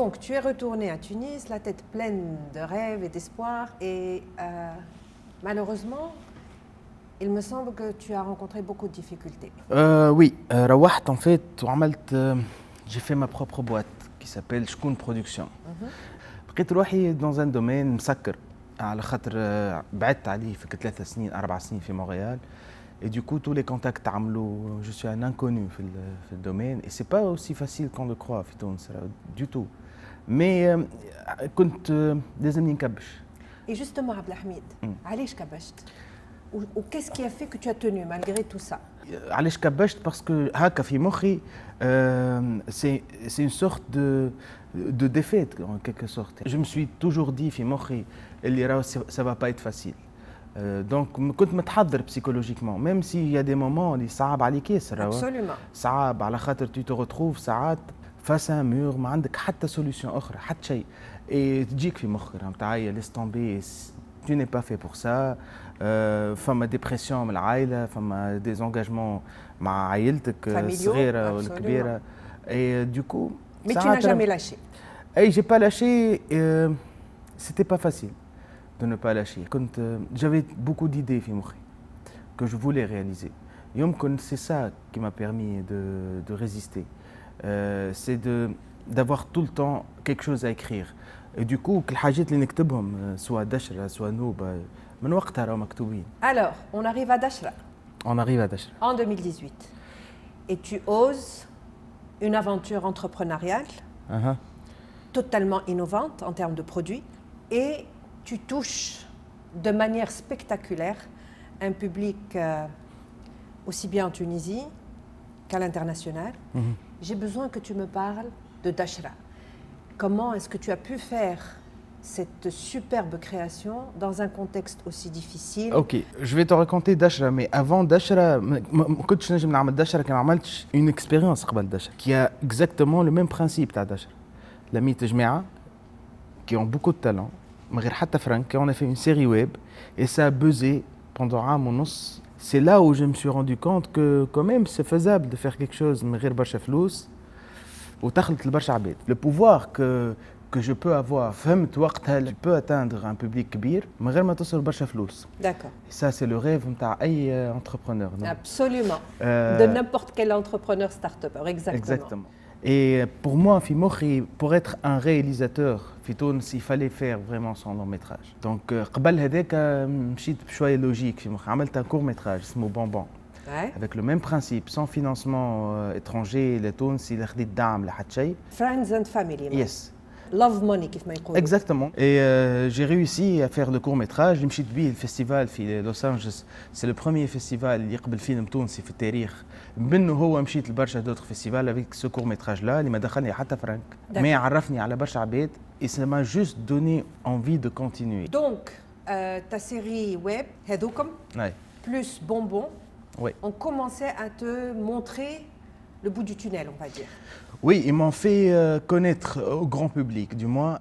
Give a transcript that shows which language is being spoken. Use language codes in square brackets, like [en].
[fr] Donc, tu es retourné à Tunis, la tête pleine de rêves et d'espoir, et malheureusement, il me semble que tu as rencontré beaucoup de difficultés. Oui, [ar] روحت [fr] en fait [ar] وعملت, [fr] j'ai fait ma propre boîte qui s'appelle شكون Production. [ar] لقيت روحي [fr] dans un domaine [ar] مسكر على خاطر بعدت عليه في 3 سنين 4 سنين في مونريال. [fr] Et du coup, tous les contacts عملوا, je suis un inconnu في le domaine et c'est pas aussi facile qu'on le croit [ar] في تونس [fr] du tout. [ar] Mais كنت لازمني نكبش. [fr] Et justement, Abdelhamid, علاش كبشت? Ou qu'est-ce qui a fait que tu as tenu malgré tout ça? [ar] علاش كبشت [fr] parce que [ar] هكا في مخي [fr] c'est une sorte de défaite en quelque sorte. Je me suis toujours dit [ar] في مخي اللي راه [fr] ça va pas être facile. Donc [ar] كنت متحضر [fr] psychologiquement, même s'il y a des moments [ar] اللي صعب عليك ياسر. [fr] Absolument. [ar] صعب على خاطر [fr] tu te retrouves [ar] ساعات [fr] face à un mur [ar] ما عندك حتى solution أخرى حتى شيء. [fr] Et [ar] تجيك في مخك راهم تعايا [fr] laisse tomber, tu n'es pas fait pour ça. [ar] فما ديبرسيون من العائله, فما دي زونجاجمون مع عائلتك الصغيره والكبيره. [fr] Et du coup, mais tu n'as jamais lâché. Et j'ai pas lâché. C'était pas facile de ne pas lâcher. J'avais beaucoup d'idées [ar] في مخي [fr] que je voulais réaliser. [ar] يمكن [fr] c'est ça qui m'a permis de résister. C'est d'avoir tout le temps quelque chose à écrire. Et du coup, [ar] كل الحاجات اللي نكتبهم سواء دشرة سواء نوبة من وقتها راهم مكتوبين. [fr] Alors, on arrive à Dachra. On arrive à Dachra. En 2018. Et tu oses une aventure entrepreneuriale totalement innovante en termes de produits, et tu touches de manière spectaculaire un public aussi bien en Tunisie qu'à l'international. J'ai besoin que tu me parles de Dachra. Comment est-ce que tu as pu faire cette superbe création dans un contexte aussi difficile? Ok, je vais te raconter Dachra, mais avant Dachra, [ar] كنتش نجم نعمل Dachra كان ما عملتش [fr] une expérience [ar] قبل Dachra [fr] qui a exactement le même principe [ar] تاع Dachra. لميت جماعة [fr] qui ont beaucoup de talent [ar] من غير حتى فرنك. [fr] On a fait une série web et ça a buzzé pendant [ar] عام ونص. [fr] C'est là où je me suis rendu compte que quand même c'est faisable de faire quelque chose [ar] من غير برشا فلوس وتخلط لبرشا عباد. [fr] Le pouvoir que je peux avoir, [ar] فهمت وقتها [fr] tu peux atteindre un public [ar] كبير من غير ما تصرف برشا فلوس. [fr] D'accord. Ça c'est le rêve [ar] نتاع أي [fr] entrepreneur. Non? Absolument. De n'importe quel entrepreneur start-upper, exactement. Exactement. Et pour moi, [ar] في مخي, [fr] pour être un réalisateur [ar] في تونس, [fr] il fallait faire vraiment son long métrage. [ar] Donc قبل هذاك مشيت بشوية لوجيك في مخي, عملت [fr] un court métrage [ar] اسمه Bonbon. [fr] Ouais. Avec le même principe, sans financement étranger, les Tunis, il a [ar] خديت دعم لحد شيء. [en] Friends and family. Yes. love money [ar] كيف ما يقولوا. [fr] Exactement. Et j'ai réussi à faire le court métrage. [ar] اللي مشيت بيه الفestival في لوس أنجلوس. [fr] C'est le premier festival [ar] اللي يقبل فيلم تونسي في التاريخ. منه هو مشيت لبرشا [fr] d'autres festivals avec ce court métrage là [ar] اللي ما دخلني حتى فرنك. ما عرفني على برشا عباد [fr] et ça m'a juste donné envie de continuer. Donc ta série web [ar] هذوكم [fr] plus Bonbon ont commencé à te montrer le bout du tunnel, on va dire. Oui, ils m'ont fait connaître au grand public, du moins.